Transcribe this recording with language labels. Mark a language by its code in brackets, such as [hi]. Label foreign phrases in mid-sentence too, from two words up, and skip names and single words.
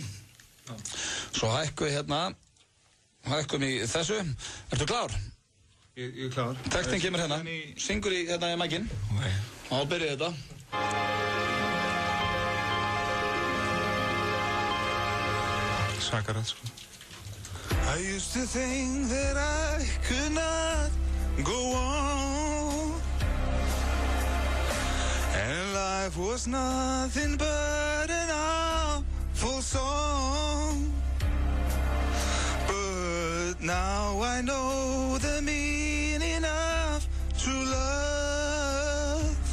[is] Svo hækkum við hérna, hækkum í þessu. Ertu klár? Ég er klár. Textin kemur hérna, syngur í hérna í mækinn. Og þá byrjar þetta. Svakarætt, sko. [en] I used to think that I could not go on, and life was nothing but an awful song. But now I know the meaning of true love.